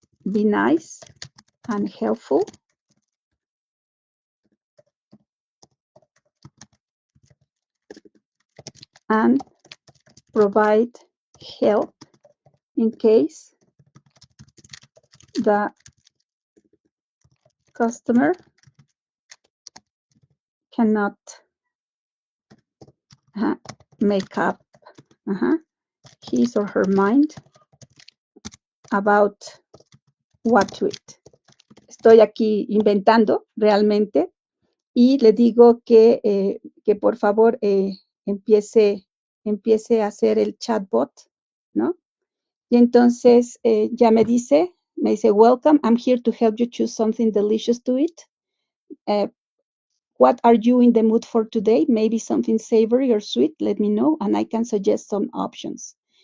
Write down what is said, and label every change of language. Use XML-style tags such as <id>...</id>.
<en>Be nice and helpful and provide help in case the customer cannot make up his or her mind about what to eat.</en> <es>Estoy aquí inventando realmente y le digo que por favor empiece a hacer el chatbot, ¿no? Y entonces ya me dice,</es> <en>welcome, I'm here to help you choose something delicious to eat. What are you in the mood for today? Maybe something savory or sweet, let me know and I can suggest some options.</en>